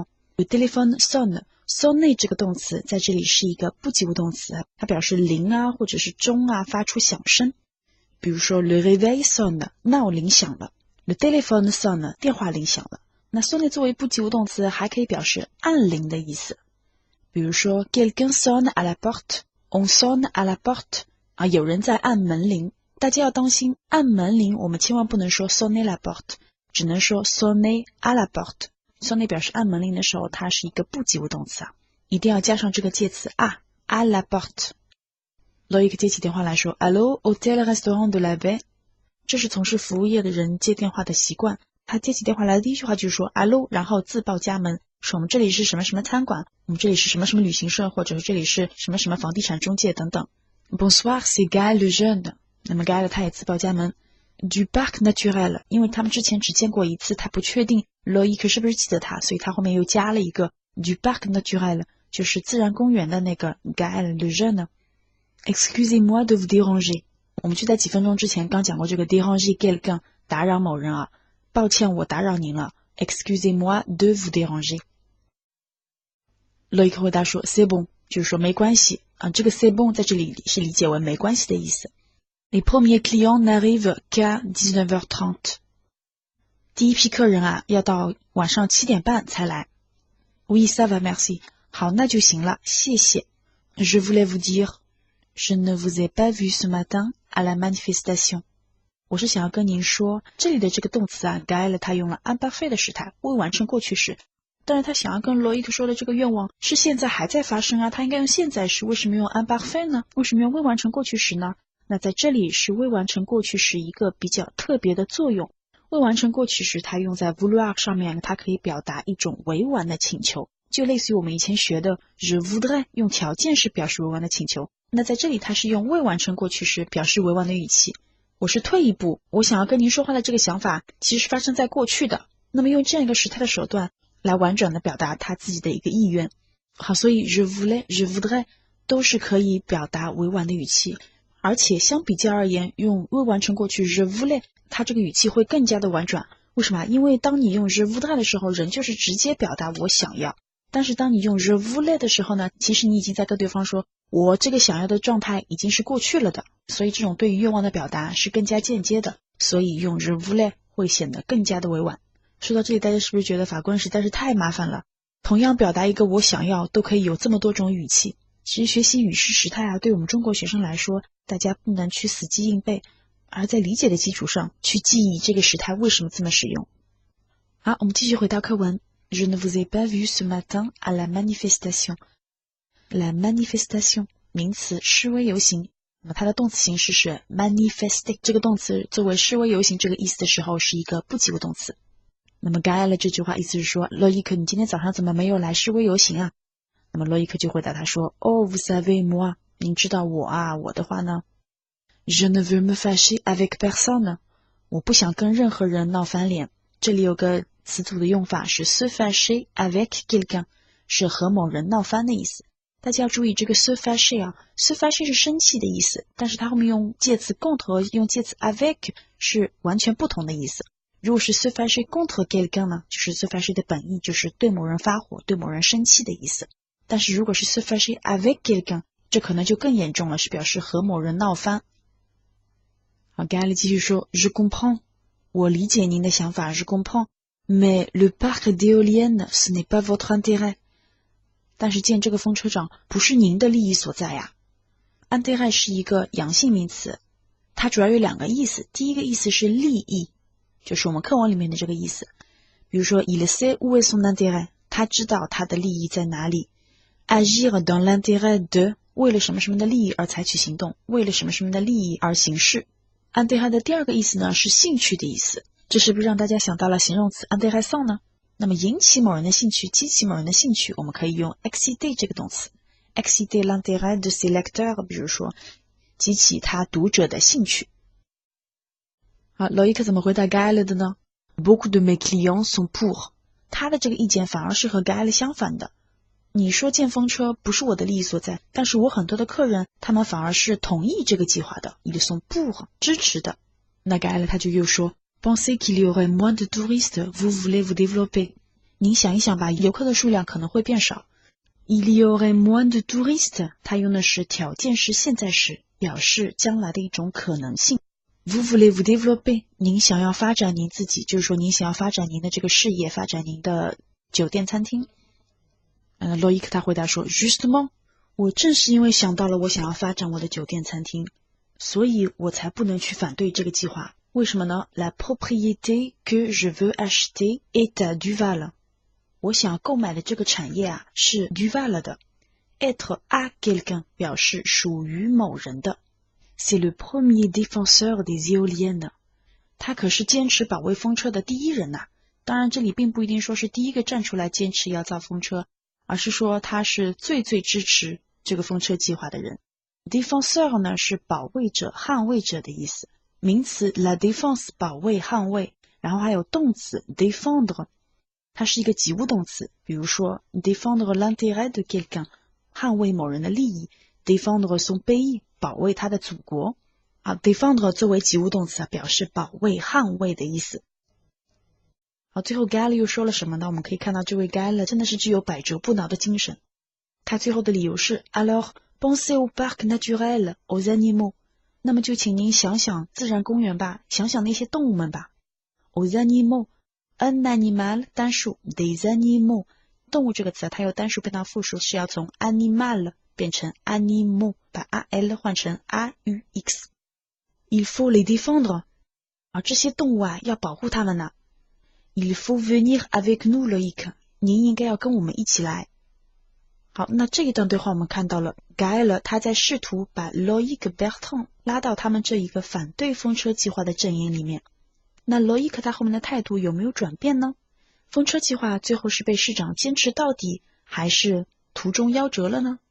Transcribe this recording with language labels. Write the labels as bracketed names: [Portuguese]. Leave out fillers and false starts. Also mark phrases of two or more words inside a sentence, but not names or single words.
[French] Le téléphone sonne. [Chinese] sonner 这个动词在这里是一个不及物动词，它表示铃啊或者是钟啊发出响声。比如说 [French] le réveil sonne， [Chinese] 闹铃响了。 [French] le téléphone sonne， [Chinese] 电话铃响了。那 sonner 作为不及物动词还可以表示按铃的意思。比如说 [French] quelqu'un sonne à la porte， on sonne à la porte。 [Chinese] 啊，有人在按门铃，大家要当心，按门铃我们千万不能说 [French] sonner la porte， [Chinese] 只能说 [French] sonner à la porte。 [Chinese] sonner 表示按门铃的时候，它是一个不及物动词啊，一定要加上这个介词 [French] à la porte。 [Chinese] Loïc 接起电话来说 [French] Allô, hôtel restaurant de la baie。 [Chinese] 这是从事服务业的人接电话的习惯。他接起电话来的第一句话就是说 Allô， 然后自报家门，说我们这里是什么什么餐馆，我们这里是什么什么旅行社，或者是这里是什么什么房地产中介等等。 [French] Bonsoir, c'est Gaël Lejeune。 [Chinese] 那么 Gaël 他也自报家门。 [French] Du parc naturel， [Chinese] 因为他们之前只见过一次，他不确定 Loïc 是不是记得他，所以他后面又加了一个 [French] du parc naturel， [Chinese] 就是自然公园的那个 Gaël Lejeune。 [French] Excusez-moi de vous déranger。 [Chinese] 我们就在几分钟之前刚讲过这个 [French] déranger quelqu'un， [Chinese] 打扰某人啊，抱歉我打扰您了。 [French] Excusez-moi de vous déranger。 [Chinese] Loïc 回答说 [French] c'est bon， [Chinese] 就是说没关系啊，这个 [French] c'est bon [Chinese] 在这里是理解为没关系的意思。 [French] Les premiers clients n'arrivent qu'à 19h30。 [Chinese] 第一批客人啊要到晚上7点半才来。 [French] Oui, ça va, merci。 [Chinese] 好，那就行了，谢谢。 [French] Je voulais vous dire，Je ne vous ai pas vu ce matin à la manifestation。 [Chinese] 我是想要跟您说，这里的这个动词啊，Gaël 它用了 imparfait 的时态，未完成过去时， 但是他想要跟罗伊克说的这个愿望是现在还在发生啊，他应该用现在时，为什么用 imparfait 呢？为什么用未完成过去时呢？那在这里是未完成过去时一个比较特别的作用。未完成过去时它用在 vouloir 上面，它可以表达一种委婉的请求，就类似于我们以前学的 [French] je voudrais [Chinese] 用条件式表示委婉的请求。那在这里它是用未完成过去时表示委婉的语气，我是退一步，我想要跟您说话的这个想法其实是发生在过去的，那么用这样一个时态的手段来婉转的表达他自己的一个意愿。好，所以 [French] je voulais je voudrais [Chinese] 都是可以表达委婉的语气，而且相比较而言，用未完成过去 [French] je voulais [Chinese] 它这个语气会更加的婉转。为什么？因为当你用 [French] je voudrais [Chinese] 的时候，人就是直接表达我想要，但是当你用 [French] je voulais [Chinese] 的时候呢，其实你已经在跟对方说我这个想要的状态已经是过去了的，所以这种对于愿望的表达是更加间接的，所以用 [French] je voulais [Chinese] 会显得更加的委婉。说到这里，大家是不是觉得法国人实在是太麻烦了？同样表达一个我想要都可以有这么多种语气。其实学习语式时态啊，对我们中国学生来说，大家不能去死记硬背，而在理解的基础上去记忆这个时态为什么这么使用。好，我们继续回到课文。 [French] Je ne vous ai pas vu ce matin à la manifestation. La manifestation [Chinese] 名词示威游行，那么它的动词形式是 manifester， 这个动词作为示威游行这个意思的时候是一个不及物动词。那么 Gaël 这句话意思是说，洛伊克你今天早上怎么没有来示威游行啊？那么洛伊克就回答他说 [French] Oh, vous savez moi， [Chinese] 您知道我啊，我的话呢 [French] Je ne veux me fâcher avec personne， [Chinese] 我不想跟任何人闹翻脸。这里有个词组的用法是 [French] se fâcher avec quelqu'un， [Chinese] 是和某人闹翻的意思。大家要注意这个 [French] se fâcher [Chinese] 啊 [French] se fâcher [Chinese] 是生气的意思，但是它后面用介词 contre 用介词 avec 是完全不同的意思。如果是 [French] se fâcher contre quelqu'un [Chinese] 呢，就是 [French] se fâcher [Chinese] 的本意就是对某人发火，对某人生气的意思。但是如果是 [French] se fâcher avec quelqu'un， [Chinese] 这可能就更严重了，是表示和某人闹翻。好，Gaël继续说 [French] Je comprends， [Chinese] 我理解您的想法 [French] Je comprends， mais le parc d'éoliennes ce n'est pas votre intérêt， [Chinese] 但是建这个风车场不是您的利益所在呀。intérêt 是一个阳性名词，它主要有两个意思，第一个意思是利益，就是我们课文里面的这个意思，比如说 [French] il sait où est son intérêt， [Chinese] 他知道他的利益在哪里。 [French] agir dans l'intérêt de， [Chinese] 为了什么什么的利益而采取行动，为了什么什么的利益而行事。intérêt 的第二个意思呢是兴趣的意思，这是不是让大家想到了形容词 intéressant 呢？那么引起某人的兴趣，激起某人的兴趣，我们可以用 exciter 这个动词 [French] exciter l'intérêt de ses lecteurs， [Chinese] 比如说激起他读者的兴趣。好，洛伊克怎么回答 Gaël 的呢？ [French] Beaucoup de mes clients sont pour， [Chinese] 他的这个意见反而是和 Gaël 相反的。你说建风车不是我的利益所在，但是我很多的客人他们反而是同意这个计划的， [French] ils sont pour， [Chinese] 支持的。那 Gaël 他就又说 [French] Pensez qu'il y aurait moins de touristes, vous voulez vous développer， [Chinese] 您想一想吧，游客的数量可能会变少。 [French] Il y aurait moins de touristes， [Chinese] 他用的是条件式现在时，表示将来的一种可能性。 [French] Vous voulez vous développer， [Chinese] 您想要发展您自己，就是说您想要发展您的这个事业，发展您的酒店餐厅。洛伊克他回答说 Justement， 我正是因为想到了我想要发展我的酒店餐厅，所以我才不能去反对这个计划。为什么呢？ [French] La propriété que je veux acheter est à Duval， [Chinese] 我想要购买的这个产业啊是 Duval 的。 [French] Être à quelqu'un [Chinese] 表示属于某人的。 [French] C'est le premier défenseur des éoliennes， [Chinese] 他可是坚持保卫风车的第一人呐。当然这里并不一定说是第一个站出来坚持要造风车，而是说他是最支持这个风车计划的人。 Défenseur 呢是保卫者、捍卫者的意思，名词 [French] la défense [Chinese] 保卫、捍卫，然后还有动词 défendre， 它是一个及物动词，比如说 [French] défendre l'intérêt de quelqu'un， [Chinese] 捍卫某人的利益， [French] défendre son pays， [Chinese] 保卫他的祖国。défendre 作为及物动词表示保卫、捍卫的意思。好，最后 Gaël 又说了什么呢？我们可以看到这位 Gaël 真的是具有百折不挠的精神。他最后的理由是 [French] Alors pensez au parc naturel, aux animaux， [Chinese] 那么就请您想想自然公园吧，想想那些动物们吧。 [French] aux animaux， un animal [Chinese] 单数 [French] des animaux， [Chinese] 动物这个词它由单数变到复数是要从 animal 变成 animaux， 把 al 换成 aux。 [French] Il faut les défendre， [Chinese] 这些动物啊要保护它们呢。 [French] Il faut venir avec nous, Loïc， [Chinese] 您应该要跟我们一起来。好，那这一段对话我们看到了 Gaël 他在试图把 Loïc Bertrand 拉到他们这一个反对风车计划的阵营里面。那 Loïc 他后面的态度有没有转变呢？风车计划最后是被市长坚持到底，还是途中夭折了呢？